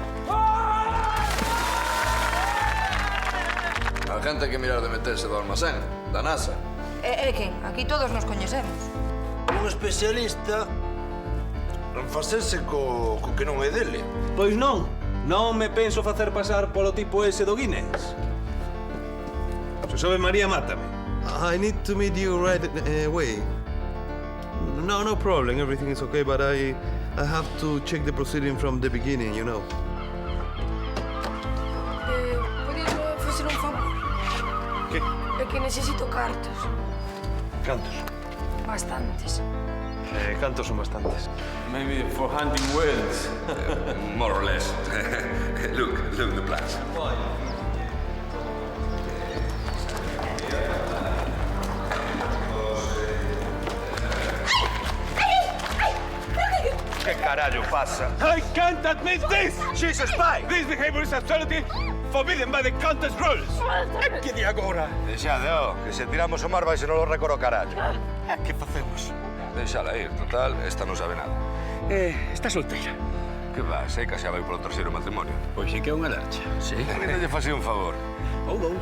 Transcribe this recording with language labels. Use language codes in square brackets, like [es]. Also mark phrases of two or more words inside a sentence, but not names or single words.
[gl] A gente hai que mirar de meterse do almacén, da NASA. E quen? Aquí todos nos coñecemos. Un especialista en facerse co que non é dele. Pois non. Non me penso facer pasar polo tipo ese do Guinness. Se sobe María, mátame. [en] I need to meet you right away. No problem. Everything is okay, but I have to check the proceeding from the beginning, you know. [gl] Podes facer un favor? Que? É que necesito cartos. Cantos? Bastantes. Cantos son bastantes. [en] Maybe for hunting whales. More or less. Look the plans. [gl] Que carallo pasa? [en] I can't admit this! She's a spy! This behavior is absolutely forbidden by the contest rules. [gl] Que di agora? Deixade, que se tiramos o mar vai se non lo recoro carallo. Que facemos? Deixala ir, total, esta non sabe nada. Está solteira. Que va, sei que xa vai polo terceiro matrimonio. Pois é que é unha larcha. Sí? Non lle facía un favor. Ou dous.